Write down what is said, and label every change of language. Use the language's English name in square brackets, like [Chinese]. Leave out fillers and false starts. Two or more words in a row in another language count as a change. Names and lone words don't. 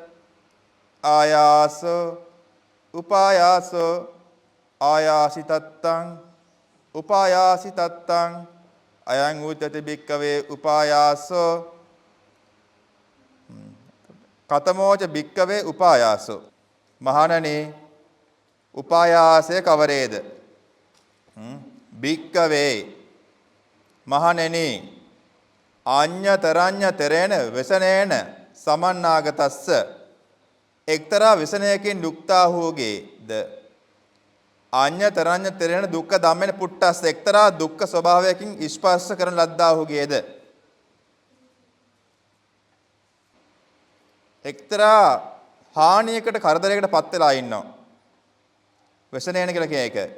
[Pali] ආයාසෝ උපායාසෝ ආයාසිතත්තං උපායාසිතත්තං අයං උච්චති භික්කවේ උපායාසෝ කතමෝච භික්කවේ උපායාසෝ [Sinhala] මහණනි උපායාසය කවරේද භික්කවේ මහණෙනි [Pali] අඤ්ඤතරඤ්ඤතරේන වසනේන සමන්නාගතස්ස [Sinhala] එක්තරා වසනයකින් යුක්තාහුගේද [Pali] අඤ්ඤතරඤ්ඤතරේන දුක්ඛ ධම්මේන පුට්ටස්ස [Sinhala] එක්තරා දුක්ඛ ස්වභාවයකින් ස්පර්ශ කරන ලද්දාහුගේද එක්තරා හානියකට කරදරයකට පත් වෙලා ඉන්නවා වසනේන කියලා කියන එක